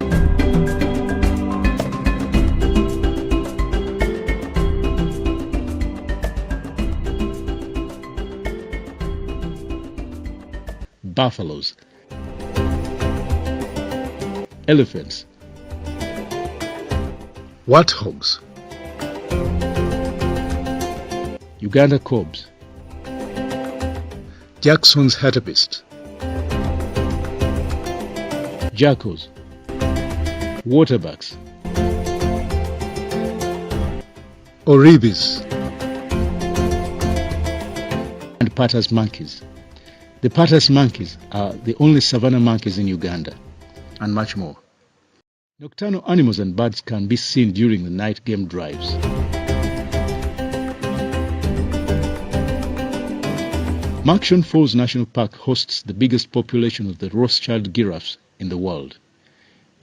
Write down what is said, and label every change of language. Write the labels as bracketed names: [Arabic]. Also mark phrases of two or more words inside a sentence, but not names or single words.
[English] buffaloes, elephants, warthogs, Uganda cobs, Jackson's hartebeest, jackals, waterbacks, oribis, and Patter's monkeys. The Patter's monkeys are the only savanna monkeys in Uganda, and much more. Nocturnal animals and birds can be seen during the night game drives. Murchison Falls National Park hosts the biggest population of the Rothschild giraffes in the world.